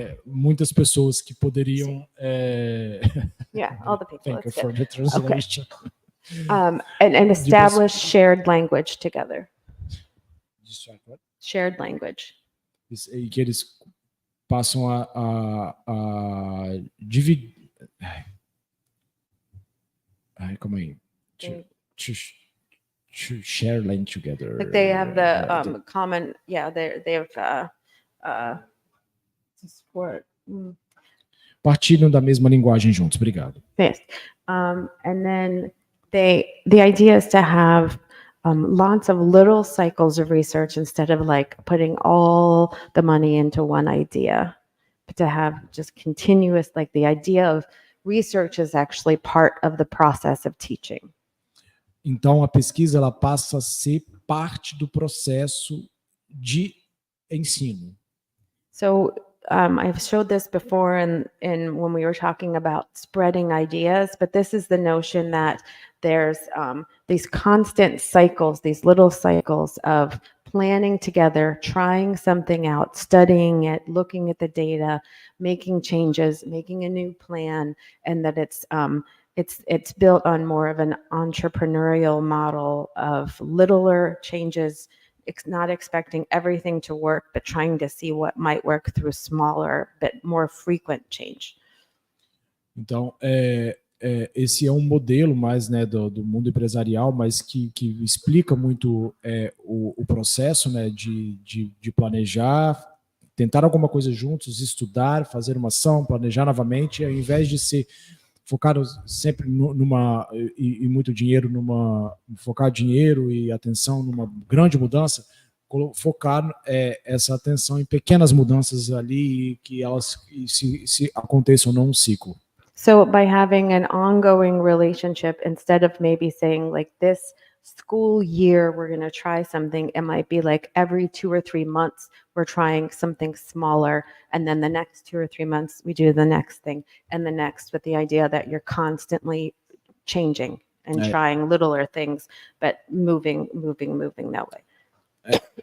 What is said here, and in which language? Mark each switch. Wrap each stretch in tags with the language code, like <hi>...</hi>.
<pt>Muitas pessoas que poderiam.</pt> <en>Yeah, all the people. Thank you That's for the translation. Okay. And establish shared language together. What? Shared language.</en> <pt>e que eles passam a dividir. Calma aí.</pt> <en>To share land together. Like they have the common, yeah, they have support.</en> <pt>Partilham da mesma linguagem juntos. Obrigado.</pt> <en>Yes. And then the idea is to have lots of little cycles of research instead of like putting all the money into one idea, but to have just continuous, like the idea of research is actually part of the process of teaching.</en> <pt>Então, a pesquisa ela passa a ser parte do processo de ensino.</pt> <en>So I've showed this before in when we were talking about spreading ideas, but this is the notion that there's these constant cycles, these little cycles of planning together, trying something out, studying it, looking at the data, making changes, making a new plan, and that it's built on more of an entrepreneurial model of littler changes, not expecting everything to work, but trying to see what might work through smaller, but more frequent change.</en> <pt>Então, esse é um modelo mais, né, do mundo empresarial, mas que explica muito o processo, né, de planejar, tentar alguma coisa juntos, estudar, fazer uma ação, planejar novamente, ao invés de ser focado sempre e muito dinheiro focar dinheiro e atenção numa grande mudança, focar essa atenção em pequenas mudanças ali e que elas se aconteçam num ciclo.</pt> <en>So by having an ongoing relationship, instead of maybe saying like this school year we're going to try something, it might be like every 2 or 3 months we're trying something smaller, and then the next 2 or 3 months we do the next thing, and the next, with the idea that you're constantly changing and trying littler things, but moving that way.</en>